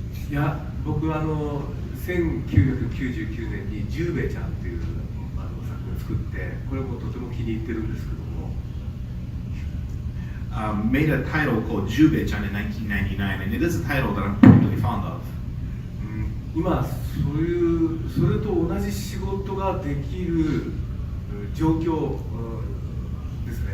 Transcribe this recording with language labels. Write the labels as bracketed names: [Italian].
[Japanese] いや、僕は1999年にジューベちゃんっていう作品を作って、これもとても気に入ってるんですけども。 [English] Made a title called Jube-chan in 1999, and it is a title that I'm particularly fond of. [Japanese] 今それと同じ仕事ができる状況ですね。